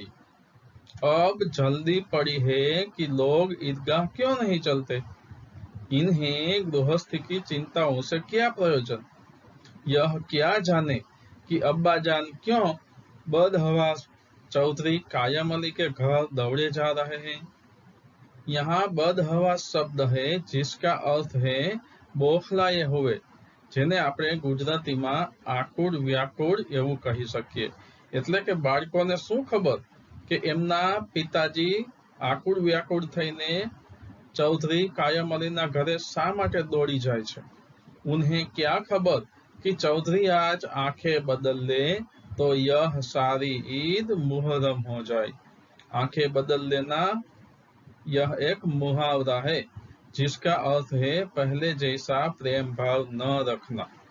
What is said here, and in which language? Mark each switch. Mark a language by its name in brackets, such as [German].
[Hindi] अब जल्दी पड़ी है कि लोग ईदगाह क्यों नहीं चलते. इन्हें गृहस्थी की चिंताओं से क्या प्रयोजन. यह क्या जाने कि अब्बा जान क्यों बदहवास चौधरी कायम अली के घर दौड़े जा रहे हैं. यहाँ बदहवास शब्द है जिसका अर्थ है બોખલાએ हुए, [Gujarati] જેને આપણે ગુજરાતીમાં આકુળ વ્યાકુળ એવું કહી શકીએ. એટલે કે બાળકોને શું ખબર કે એમના પિતાજી આકુળ વ્યાકુળ થઈને ચૌધરી કાયમ અલીના ઘરે શા માટે દોડી જાય છે. [Hindi] उन्हें क्या खबर कि चौधरी आज आंखें बदल ले तो यह सारी ईद मुहर्रम हो जाए. आंखें बदल लेना यह एक मुहावरा है जिसका अर्थ है पहले जैसा प्रेम भाव न रखना.